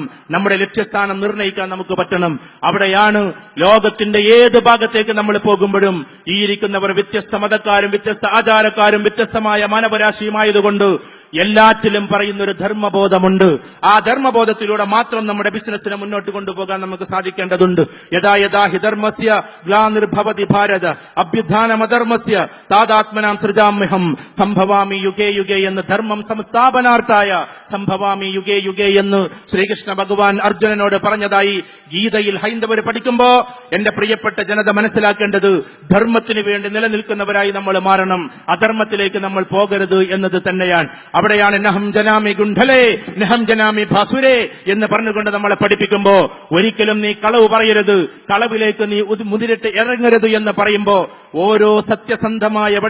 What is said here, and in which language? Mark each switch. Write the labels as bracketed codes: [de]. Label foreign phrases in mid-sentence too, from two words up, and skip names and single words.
[ml] നമ്മുടെ ലക്ഷ്യസ്ഥാനം നിർണ്ണയിക്കാൻ നമുക്ക് പറ്റണം. അവിടെയാണ് ലോകത്തിന്റെ ഏത് ഭാഗത്തേക്ക് നമ്മൾ പോകുമ്പോഴും ഈ ഇരിക്കുന്നവർ വ്യത്യസ്ത മതക്കാരും വ്യത്യസ്ത ആചാരക്കാരും വ്യത്യസ്തമായ മാനവരാശിയുമായതുകൊണ്ട് എല്ലാറ്റിലും പറയുന്ന ഒരു ധർമ്മബോധമുണ്ട്. ആ ധർമ്മബോധത്തിലൂടെ മാത്രം നമ്മുടെ ബിസിനസ്സിനെ മുന്നോട്ട് കൊണ്ടുപോകാൻ നമുക്ക് സാധിക്കേണ്ടതുണ്ട്. [sa] യഥാ യഥാ ഹി ധർമ്മസ്യ ഗ്ലാനിർഭവതി ഭാരത അഭ്യുത്ഥാനമധർമ്മസ്യ താദാത്മനാം സൃജാമ്യഹം സംഭവാമി യുഗേ യുഗേ [ml] എന്ന് [sa] ധർമ്മം സംസ്ഥാപനാർത്ഥായ സംഭവാമി യുഗേ യുഗേ [ml] എന്ന് ശ്രീകൃഷ്ണ ഭഗവാൻ അർജുനനോട് പറഞ്ഞതായി ഗീതയിൽ ഹൈന്ദവർ പഠിക്കുമ്പോ എന്റെ പ്രിയപ്പെട്ട ജനത മനസ്സിലാക്കേണ്ടത് ധർമ്മത്തിന് വേണ്ടി നിലനിൽക്കുന്നവരായി നമ്മൾ മാറണം. അധർമ്മത്തിലേക്ക് നമ്മൾ പോകരുത് എന്നത് തന്നെയാണ്. അവിടെയാണ് [sa] നഹം ജനാമി ഗുണ്ഡലേ നഹം ജനാമി ഭാസുരേ [ml] എന്ന് പറഞ്ഞുകൊണ്ട് നമ്മളെ പഠിപ്പിക്കുമ്പോ ഒരിക്കലും നീ കളവ് പറയരുത്, കളവിലേക്ക് നീ മുതിരിട്ട് ഇറങ്ങരുത് എന്ന് പറയുമ്പോ ഓരോ സത്യസന്ധമായ